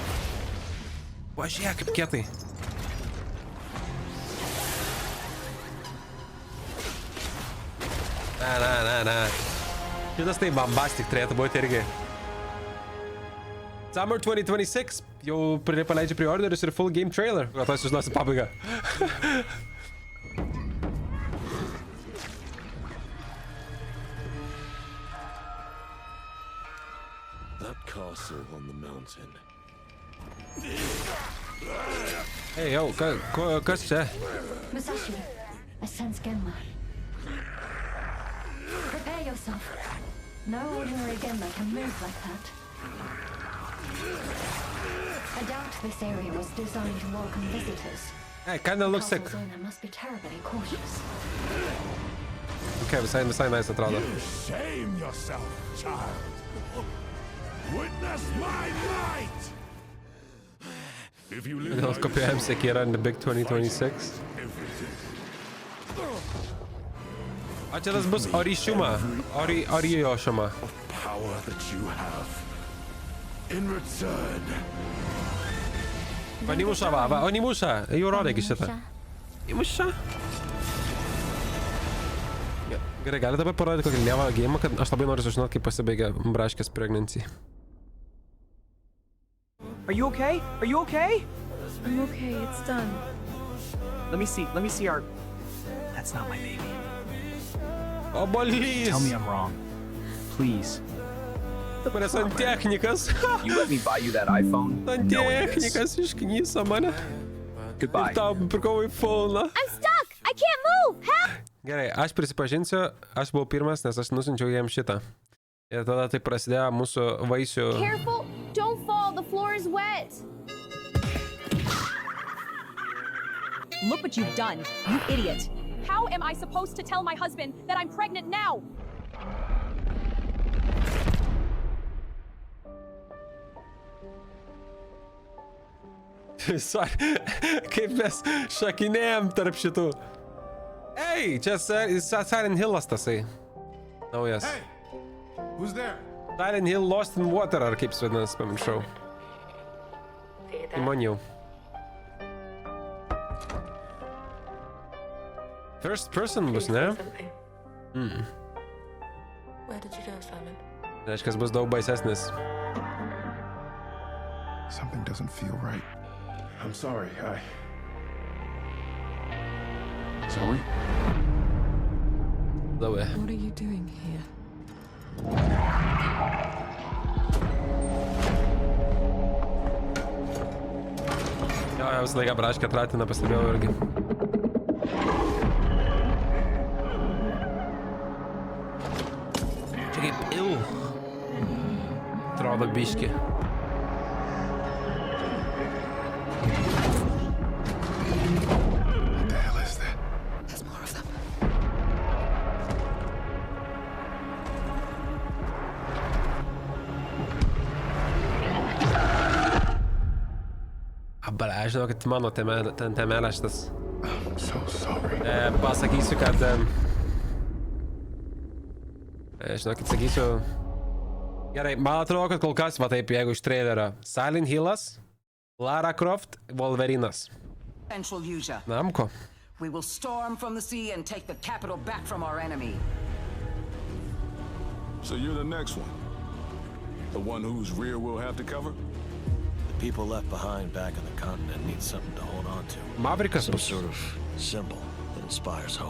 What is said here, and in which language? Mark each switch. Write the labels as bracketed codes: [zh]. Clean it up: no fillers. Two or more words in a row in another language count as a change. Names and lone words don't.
[lt] Važiuok, kaip kietai. Na. Šitas tai bombastic turėtų būti irgi. Summer 2026. Jau paleidžia pre-orderius ir [en] full game trailer. [lt] O to sužinosi pabaigą. [en] That castle on the mountain. Hey, yo, [lt] kas čia? [en] Musashi, I sense Genma. Prepare yourself. No ordinary Genma can move like that. I doubt this area was designed to welcome visitors. Hey, kinda looks sick. Castle's owner must be terribly cautious. [lt] Okay, visai nice atrodo. [en] Shame yourself, child. Witness my might. If you live [lt] Vėl kopijuojam Sekirą [en] in the big [lt] 2026. O čia tas bus Orishima. Oriyoshima. [en] power that you have. In return. [lt] Onimusha, va, Onimusha. Jau rodėgi šitą. Onimusha. Gerai, gali dabar parodyti kokį lievą gėjimą, kad aš labai noriu sužinoti, kaip pasibaigia Braškės pregnancy. [en] Are you okay? Are you okay? I'm okay, it's done. Let me see our... That's not my baby. [lt] O, bolys! [en] Tell me I'm wrong. Please. [lt] Dabar esu santechnikas. [en] You let me buy you that iPhone knowing this. [lt] Santechnikas išknyso mane. [en] Goodbye. [lt] Ir tau pirkau iPhone'ą. [en] I'm stuck! I can't move! Help! [lt] Gerai, aš prisipažinsiu, aš buvau pirmas, nes aš nusinčiau jiem šitą. Ir tada tai prasidėjo mūsų vaisių... [en] Careful! Don't fall! The floor is wet! Look what you've done, you idiot. How am I supposed to tell my husband that I'm pregnant now? [lt] Kaip mes šakinėjom tarp šitų. Ei, čia Silent Hillas tasai. Naujas. [en] Hey! Who's there? [lt] Silent Hill Lost in Water, ar kaip svadinas, pamiršau. Įmoniau. [en] First person [lt] bus, ne? [en] Where did you go, Simon? [lt] Reiškia, bus daug baisesnis. [en] Something doesn't feel right. I'm sorry, Zoe? Zoe. What are you doing here? [lt] Jo, visą laiką Braškę tratina, pastebėjau irgi. Čia kaip atrodo biški. [en] What the hell is that? There's more of them. [lt] Abale, aš žinau, kad mano temelė šitas. [en] I'm so sorry. [lt] Pasakysiu, kad... Žinokit, sakysiu. Gerai, man atrodo, kad kol kas, va taip, jeigu iš trailerio. Silent Hillas, Lara Croft, Wolverinas. Namko. [en] We will storm from the sea and take the capital back from our enemy. So you're the next one? The one whose rear we'll have to cover? The people left behind back on the continent need something to hold on to. [lt] Maverikas [en] Some [lt] bus. [en] sort of symbol that inspires hope.